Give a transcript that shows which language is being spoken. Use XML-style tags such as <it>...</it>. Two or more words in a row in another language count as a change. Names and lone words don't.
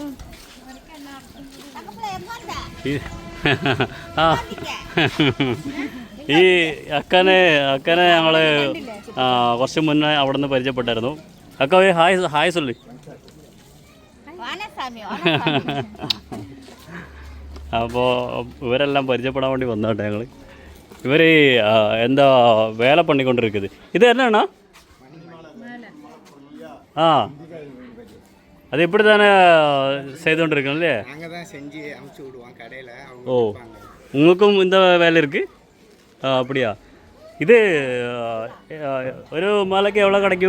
<ml>ഈ അക്കനെ ഞങ്ങൾ കുറച്ച് മുന്നേ അവിടെ നിന്ന് പരിചയപ്പെട്ടായിരുന്നു.</ml> <ta>அக்கா ஹாய் சொல்லி.</ta> <ml>അപ്പോൾ ഇവരെല്ലാം പരിചയപ്പെടാൻ വേണ്ടി വന്നോട്ടെ ഞങ്ങൾ. ഇവർ എന്താ വേല പണിക്കൊണ്ടിരിക്കുന്നത്. ഇത് എന്നാണ്?</ml> <ta>அது எப்படி தானே செய்து கொண்டு இருக்கோம் இல்லையா? ஓ, உங்களுக்கும் இந்த வேலை இருக்குது? அப்படியா? இது ஒரு மாலைக்கு எவ்வளோ கிடைக்கும்?</ta>